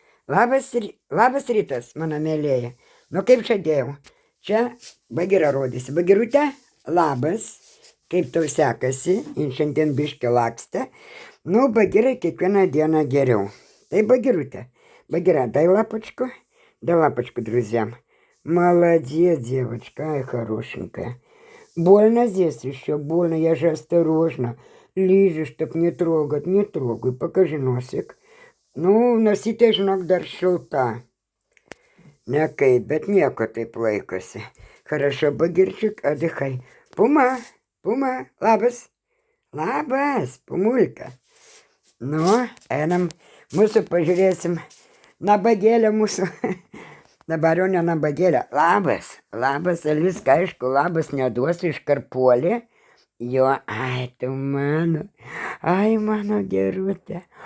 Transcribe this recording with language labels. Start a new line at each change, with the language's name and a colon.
Lithuanian: Labas rytas, mano mėlėja. Nu, kaip žadėjau, čia Bagira rodysi. Bagirute, labas, kaip tau sekasi, jin šiandien biškį lakstė. Nu, Bagirai kiekvieną dieną geriau.
Russian: Tai Bagirute, Багира, дай лапочку друзьям. Молодец, девочка, ай, хорошенькая. Больно здесь еще, больно, я же осторожно. Лижешь, чтоб не трогать, не трогай, покажи носик.
Lithuanian: Nu, nosytė, žinok, dar šilta. Nekaip, bet nieko taip laikosi.
Russian: Хорошо, Bagirčiuk, отдыхай.
Lithuanian: Puma, labas. Labas, Pumulka. Nu, einam, mūsų pažiūrėsim. Nabagėlę mūsų. Dabar jau ne nabagėlę. Labas, Aliska, aišku, labas neduosiu iš karpuolį. Jo, ai, tu mano. Ai, mano gerutė.